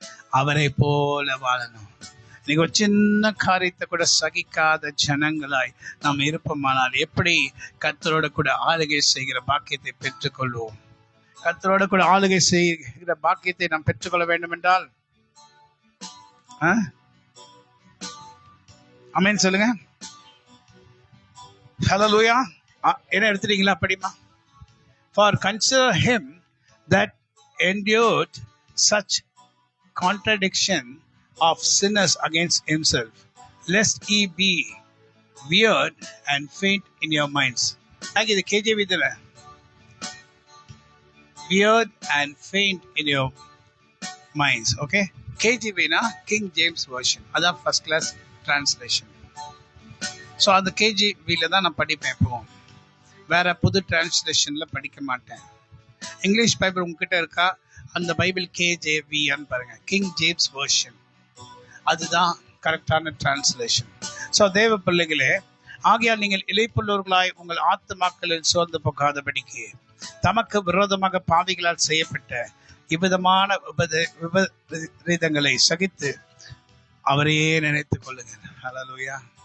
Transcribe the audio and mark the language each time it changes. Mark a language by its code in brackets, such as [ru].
[ta] அவரை போல வாழணும். நீங்க ஒரு சின்ன காரியத்தை கூட சகிக்காத ஜனங்களாய் நாம் இருப்போமானால் எப்படி கர்த்தரோட கூட ஆளுகை செய்கிற பாக்கியத்தை பெற்றுக்கொள்வோம்? கர்த்தரோட கூட ஆளுகை செய்கிற பாக்கியத்தை நாம் பெற்றுக்கொள்ள வேண்டும் என்றால் ஆமென் சொல்லுங்க. ஹல்லேலூயா. என்ன எடுத்துட்டீங்களா? படிமா. [en] For consider him that endured such contradiction of sinners against himself, lest ye be weird and faint in your minds. Like the KJV there. Weird and faint in your minds. Okay? KJV na King James version. That's first class translation. [ta] So அந்த KJVல தான் நான் படிப்பேன். இப்போ வேற புது டிரான்ஸ்லேஷன்ல படிக்க மாட்டேன். English Bible உங்ககிட்ட இருக்கா? அந்த பைபிள் KJVன்னு பாருங்க, கிங் ஜேம்ஸ் வெர்ஷன். அதுதான் கரெக்டான டிரான்ஸ்லேஷன். ஸோ தேவ பிள்ளைகளே, ஆகையால் நீங்கள் இளைப்புள்ளவர்களாய் உங்கள் ஆத்துமாக்களில் சோர்ந்து போகாதபடிக்கு தமக்கு விரோதமாக பாவிகளால் செய்யப்பட்ட இவ்விதமான விபரீதங்களை சகித்து அவரையே நினைத்துக் கொள்ளுங்கள். ஹல்லேலூயா.